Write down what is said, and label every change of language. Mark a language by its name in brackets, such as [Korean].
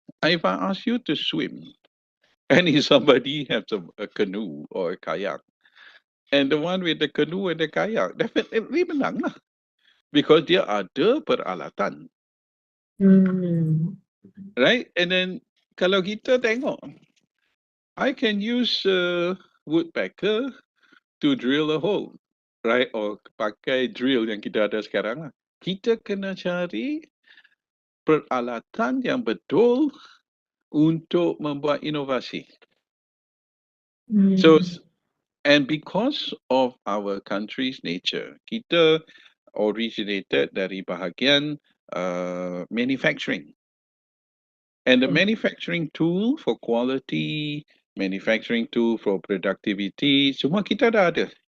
[English] If I ask you to swim, and if somebody has a canoe or a kayak, and the one with the canoe and the kayak, definitely [Malay] menang lah. [English] Because [Malay] dia ada peralatan. Mhm. [English] Right? And then, [Malay] kalau kita tengok, [English] I can use a woodpecker to drill a hole, right? [Malay] Or pakai drill yang kita ada sekarang lah. Kita kena cari peralatan yang betul untuk membuat inovasi. [English] So, Mhm. and because of our country's nature, [Malay] kita originated dari bahagian [English] manufacturing. And the manufacturing tool for quality, manufacturing tool for productivity, [Malay] semua kita dah ada.